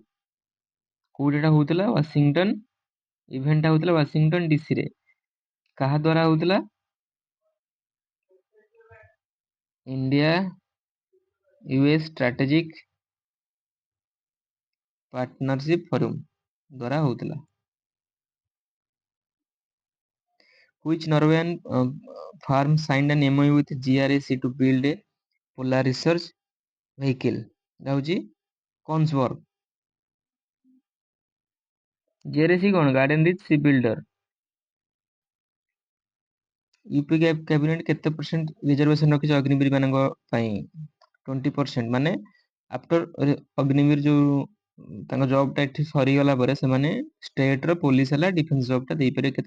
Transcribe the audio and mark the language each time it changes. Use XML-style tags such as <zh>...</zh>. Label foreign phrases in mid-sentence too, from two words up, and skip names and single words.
<or>କୋଉଠି ଏଟା ହଉଥିଲା? ୱାଶିଂଟନ। ଇଭେଣ୍ଟ ଟା ହଉଥିଲା ୱାଶିଂଟନ DC ରେ। କାହା ଦ୍ଵାରା ହଉଥିଲା? ଇଣ୍ଡିଆ US ଷ୍ଟ୍ରାଟେଜିକ ପାର୍ଟନରସିପ ଫୋରମ ଦ୍ଵାରା ହଉଥିଲା।</or> <en>Which Norwegian firm signed an MOU with GRAC to build a polar research vehicle?</en> <or>ଏଟା ହଉଛି କନ୍ସବର୍ଗ। GRAC କଣ? ଗାର୍ଡେନ ରିଚ୍ ସି ବିଲ୍ଡର। ୟୁପି କ୍ୟାବିନେଟ କେତେ</or> <en>percent reservation</en> <or>ରଖିଛି ଅଗ୍ନିବୀର ମାନଙ୍କ ପାଇଁ? 20%। ମାନେ ଆଫ୍ଟର ଅଗ୍ନିବୀର ଯୋଉ ତାଙ୍କ ଜବ ଟା ଏଠି ସରିଗଲା ପରେ ସେମାନେ ଷ୍ଟେଟ ର ପୋଲିସ ହେଲା</or> <en>defence job</en> <or>ଟା ଦେଇପାରିବେ କେତେ?</or>